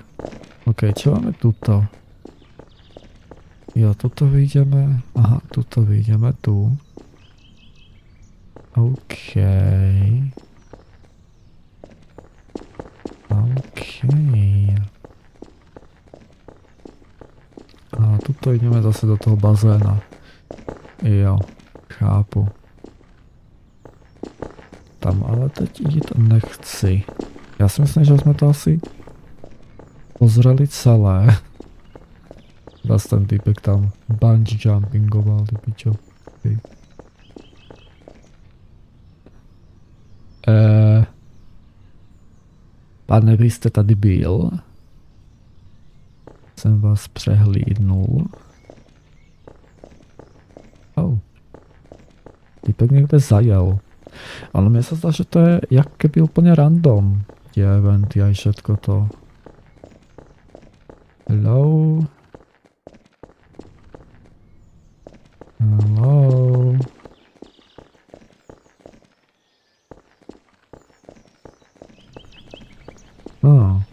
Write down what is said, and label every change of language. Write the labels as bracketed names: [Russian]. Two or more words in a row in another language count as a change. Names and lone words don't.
[Slovak] OK, čo máme tuto? Jo, tuto vyjdeme. Aha, tuto vyjdeme tu. OK. OK. A tuto ideme zase do toho bazéna. [Czech] Jo, chápu. Tam ale teď jít nechci. Já si myslím, že jsme to asi [Slovak] pozreli celé. [Czech] Zase ten typek tam bungee jumpingoval, ty pičo. Okay. Pane, vy jste tady byl? Jsem vás přehlídnul. Oh. Typek někde zajel. [Slovak] Ale mne sa zdá, že to je jak keby úplne random. Tie eventy aj všetko to. Hello? [English] Hello? Oh.